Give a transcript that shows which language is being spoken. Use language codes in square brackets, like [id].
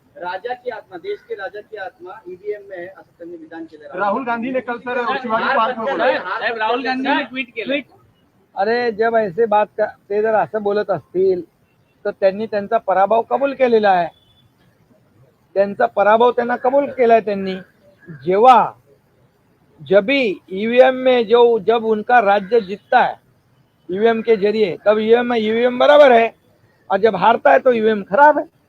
[mr] राजाची आत्मा, [hi] देश के राजा की आत्मा ईवीएम में है [mr] असं त्यांनी विधान केलं. [hi] राहुल गांधी ने कल सर शिवाजी पार्क में बोला. [mr] साहेब, राहुल गांधींनी ट्विट केलं. [hi] अरे जब ऐसे बात [mr] ते जर असं बोलत असतील तर त्यांनी त्यांचा पराभव कबूल केलेला आहे. त्यांचा पराभव त्यांना कबूल केलाय त्यांनी. [hi] जेव्हा जब भी ईवीएम में जब उनका राज्य जीतता है ईवीएम के जरिए तब ईवीएम बराबर है और जब हारता है तो ईवीएम खराब है.